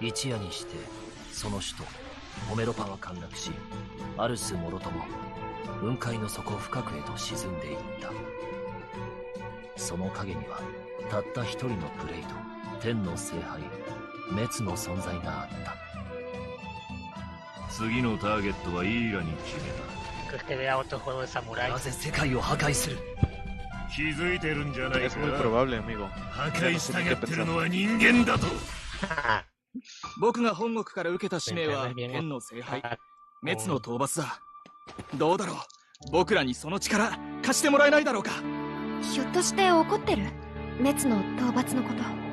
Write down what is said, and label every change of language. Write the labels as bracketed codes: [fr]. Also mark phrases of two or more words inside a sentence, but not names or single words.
[ja] 一夜にしてその首都ホメロパは陥落し、アルスもろとも雲海の底深くへと沈んでいった。その陰にはたった一人のプレイと天の聖杯滅の存在があった。次のターゲットはイーラに決めた。 [es] ¿Crees que vea otro juego de samurái? [ja] なぜ世界を破壊する？気づいてるんじゃないか。 [es] Es muy probable, amigo. [ja] 破壊したがってるのは人間だと。僕が本国から受けた使命は天の聖杯滅の討伐だ。どうだろう、僕らにその力貸してもらえないだろうか。ひょっとして怒ってる？滅の討伐のこと。